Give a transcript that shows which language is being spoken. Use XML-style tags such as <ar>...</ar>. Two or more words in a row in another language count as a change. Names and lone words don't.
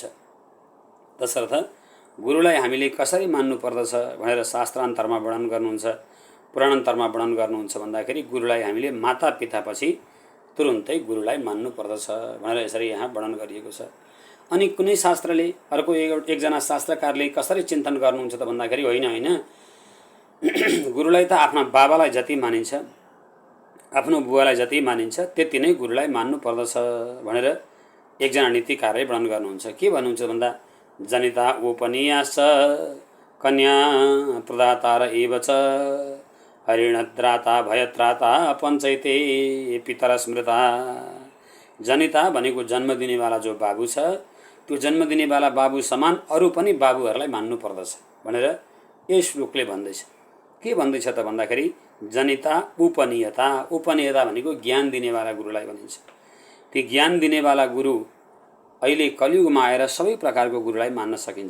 <ne>तसर्थ गुरुलाई हामीले कसरी मान्नु पर्दछ भनेर शास्त्रान्तरमा वर्णन गर्नुहुन्छ, पुराणान्तरमा वर्णन गर्नुहुन्छ भन्दाखेरि गुरुलाई हामीले माता पितापछि तुरुन्तै गुरुलाई मान्नु पर्दछ भनेर यसरी यहाँ वर्णन गरिएको छ। अनि कुनै शास्त्रले, अर्को एकजना शास्त्रकारले कसरी चिन्तन गर्नुहुन्छ त भन्दाखेरि होइन गुरुलाई त आफ्ना बाबालाई जति मानिन्छ, आफ्नो बुवालाई जति मानिन्छ त्यति नै गुरुलाई मान्नु पर्दछ भनेर एकजना नीतिकारले वर्णन गर्नुहुन्छ। के भन्नुहुन्छ भन्दा</ne> <sa>जनिता उपनियास कन्या प्रदातार एव च हरिणद्राता भयत्राता पञ्चैते पितर स्मृता।</sa> <ne>जनिता भनेको जन्म दिनेवाला जो बाबु छ, त्यो जन्म दिनेवाला बाबु समान अरू पनि बाबुहरूलाई मान्नु पर्दछ भनेर यस श्लोकले भन्दैछ। के भन्दैछ त भन्दाखेरि</ne> <sa>जनिता उपनियता।</sa> <ne>उपनियता भनेको ज्ञान दिनेवाला गुरुलाई भनिन्छ। ती ज्ञान दिनेवाला गुरु अहिले कलियुगमा आएर सबै प्रकारको गुरुलाई मान्न सकिन्छ।</ne>